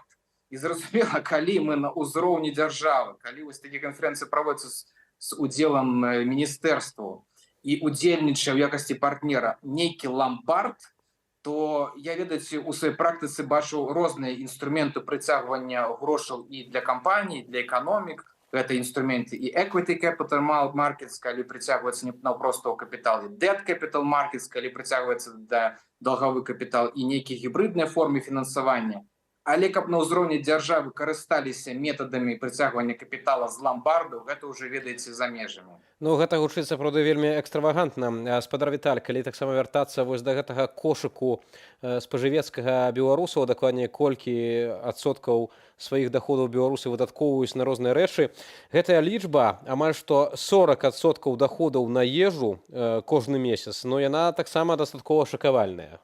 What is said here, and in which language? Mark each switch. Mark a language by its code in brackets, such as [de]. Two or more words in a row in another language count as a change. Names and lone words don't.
[be] І зразумела, калі мы на ўзроўні дзяржавы, калі вось такія канферэнцыі праводзяцца з удзелам міністэрстваў і удзельнічае ў якасці партнера нейкі ламбард, то я, ведаеце, у сваёй практыцы бачу розныя інструменты прыцягвання грошаў і для кампаній, для эканомік. Гэта інструменты і [en] equity capital markets, [be] калі прыцягваецца не наўпроста ў капітал, і [en] debt capital markets, [be] калі прыцягваецца да даўгавы капітал, і нейкія гібридныя формы фінансавання. Але каб на ўзроўні дзяржавы карысталіся метадамі прыцягвання капітала з ламбардаў, гэта ўжо, ведаеце, за межамі. Ну, гэта гучыць сапраўды вельмі экстравагантна. Спадар Віталь, калі таксама вяртацца вось да гэтага кошыку спажывецкага беларусаў, дакладней, колькі адсоткаў сваіх доходаў беларусы выдаткоўваюць на розныя рэчы, гэтая лічба, амаль што 40% доходаў на ежу кожны месяц, но яна таксама дастаткова шакавальная.